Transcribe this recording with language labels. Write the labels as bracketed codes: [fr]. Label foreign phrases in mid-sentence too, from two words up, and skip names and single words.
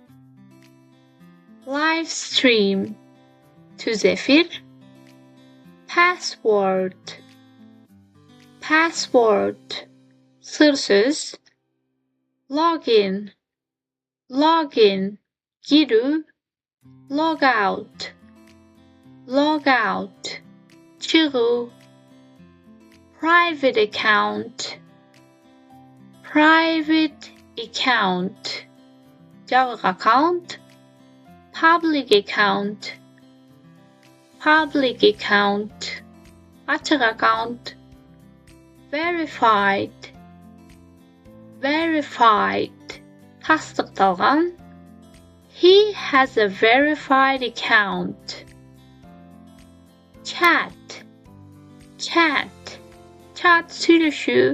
[en] Live stream. [ky] Түз эфир. [en] Password. Password. [ky] Сыр сөз. Login. [en] Login. Girүү. Log out. log out, чыгуу. Private account, private account, [ky] жабык аккаунт. [en] Public account, public account, [ky] ачык аккаунт. [en] Verified, verified, тастыкталган. He has a verified account. Chat, chat, chat сүйлөшүү.